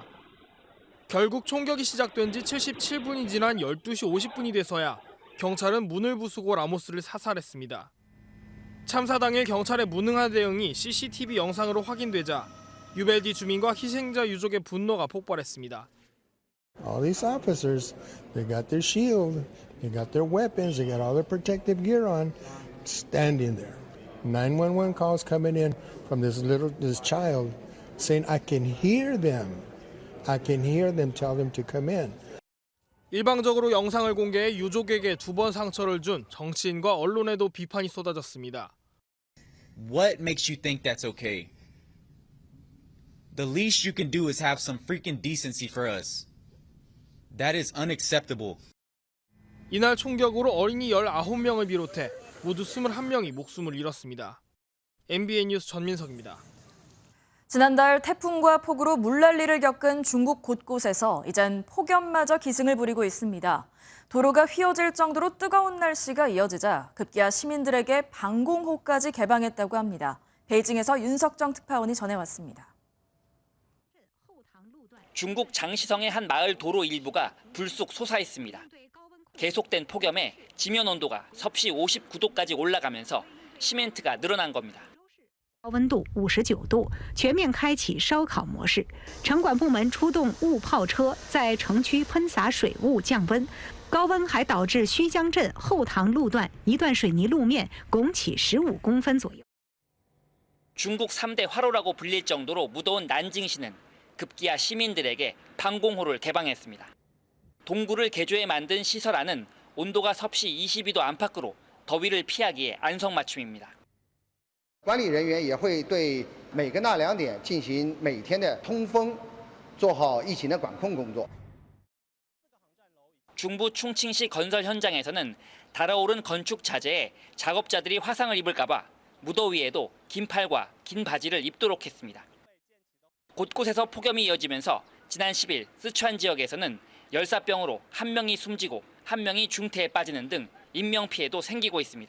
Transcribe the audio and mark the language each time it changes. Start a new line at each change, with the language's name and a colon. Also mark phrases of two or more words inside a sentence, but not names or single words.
Korean: 결국 총격이 시작된 지 77분이 지난 12시 50분이 돼서야 경찰은 문을 부수고 라모스를 사살했습니다. 참사 당일 경찰의 무능한 대응이 CCTV 영상으로 확인되자 유벨디 주민과 희생자 유족의 분노가 폭발했습니다.
English: All these officers, they got their shield, they got their weapons, they got all their protective gear on, standing there. 911 calls coming in from this child saying, I can hear them. I can hear them tell them to come in.
Korean: 일방적으로 영상을 공개해 유족에게 2번 상처를 준 정치인과 언론에도 비판이 쏟아졌습니다.
English: What makes you think that's okay? The least you can do is have some freaking decency for us. That is unacceptable.
Korean: 이날 총격으로 어린이 19명을 비롯해 모두 21명이 목숨을 잃었습니다. MBN 뉴스 전민석입니다. 지난달 태풍과 폭우로 물난리를 겪은 중국 곳곳에서 이젠 폭염마저 기승을 부리고 있습니다. 도로가 휘어질 정도로 뜨거운 날씨가 이어지자 급기야 시민들에게 방공호까지 개방했다고 합니다. 베이징에서 윤석정 특파원이 전해왔습니다. 중국 장시성의 한 마을 도로 일부가 불쑥 솟아있습니다. 계속된 폭염에 지면 온도가 섭씨 59도까지 올라가면서 시멘트가 늘어난 겁니다.
Chinese: 温度59度，全面开启烧烤模式。城管部门出动雾炮车，在城区喷洒水雾降温。高温还导致虚江镇后塘路段一段水泥路面拱起15公分左右。
Korean: 중국 3대 화로라고 불릴 정도로 무더운 난징시는 급기야 시민들에게 방공호를 개방했습니다. 동굴을 개조해 만든 시설 안은 온도가 섭씨 22도 안팎으로 더위를 피하기에 안성맞춤입니다.
Chinese: 管理人员也会对每个纳凉点进行每天的通风，做好疫情的管控工作。
Korean: 중부 충칭시 건설 현장에서는 달아오른 건축 자재에 작업자들이 화상을 입을까 봐 무더위에도 긴 팔과 긴 바지를 입도록 했습니다. 곳곳에서 폭염이 이어지면서 지난 10일 쓰촨 지역에서는 열사병으로 1명이 숨지고 1명이 중태에 빠지는 등 인명피해도 생기고 있습니다.